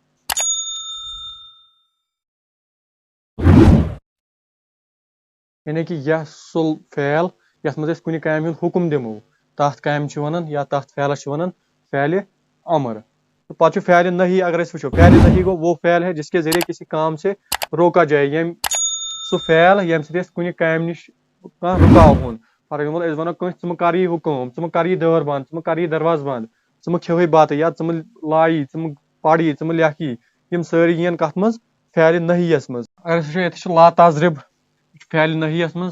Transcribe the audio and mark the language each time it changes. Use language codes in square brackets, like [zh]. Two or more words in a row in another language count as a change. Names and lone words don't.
[ks] یعنی کہِ یہِ سُہ فعل یَتھ منٛز أسۍ کُنہِ کامہِ ہُنٛد حُکم دِمو تَتھ کامہِ چھِ وَنان یا تَتھ فعلس چھِ وَنان فعلِ امر. تہٕ پَتہٕ چھُ فعلِ نہی. اگر أسۍ وٕچھو فعلِ نہی گوٚو [ur] وہ فعل ہے جس کے ذریعے کسی کام سے روکا جائے. [ks] سُہ فعل ییٚمہِ سۭتۍ أسۍ کُنہِ کامہِ نِش کانٛہہ رُکاوہون. [en] for example [ks] أسۍ وَنو کٲنٛسہِ ژٕ مہٕ کر یہِ ہُہ کٲم، ژٕ مہٕ کر یہِ دٲر بنٛد، ژٕ مہٕ کر یہِ دروازٕ بنٛد، ژٕ مہٕ کھیوٕے بَتہٕ، یا ژٕ مہٕ لایی، ژٕ مہٕ پَری، ژٕ مہٕ لیکھ یی. یِم سٲری یِن کَتھ منٛز فعلِ نہی یَس منٛز. اگر أسۍ وٕچھو ییٚتہِ چھُ [ar] لا تضرب [ks] فعلِ نہی یَس منٛز.